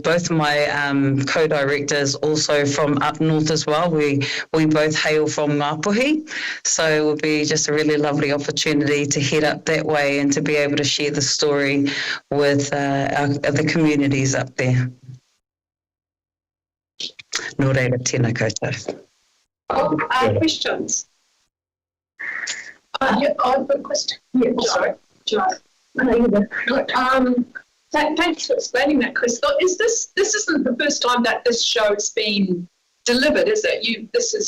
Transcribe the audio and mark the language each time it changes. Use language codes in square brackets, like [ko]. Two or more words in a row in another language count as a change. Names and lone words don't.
[en] Both my co-directors also from up north as well. We both hail from Ngāpuhi. So it will be just a really lovely opportunity to head up that way and to be able to share the story with the communities up there. [mi] Nō reira, tēnā koutou. [en] Questions? Yeah, I've got a question. Yeah, sorry. Thanks for explaining that, Crystal. This isn't the first time that this show's been delivered, is it?